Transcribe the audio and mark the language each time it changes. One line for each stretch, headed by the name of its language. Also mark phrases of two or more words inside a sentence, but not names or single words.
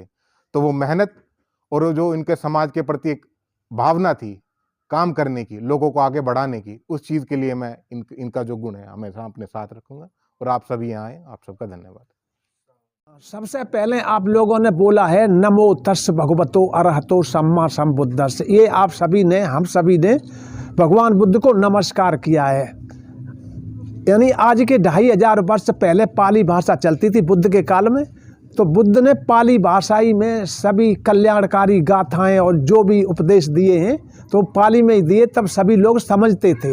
Hindi: तो वो मेहनत और जो इनके समाज के प्रति एक भावना थी काम करने की, लोगों को आगे बढ़ाने की, उस चीज़ के लिए मैं इनका जो गुण है हमेशा अपने साथ रखूँगा। और आप सभी यहाँ आए, आप सबका धन्यवाद। सबसे पहले आप लोगों ने बोला है
Pali: नमो तस् भगवतो अरहतो सम्मा संबुद्धस्स।
Hindi: ये आप सभी ने, हम सभी ने भगवान बुद्ध को नमस्कार किया है। यानी आज के 2500 वर्ष पहले पाली भाषा चलती थी बुद्ध के काल में, तो बुद्ध ने पाली भाषाई में सभी कल्याणकारी गाथाएं और जो भी उपदेश दिए हैं तो पाली में ही दिए, तब सभी लोग समझते थे।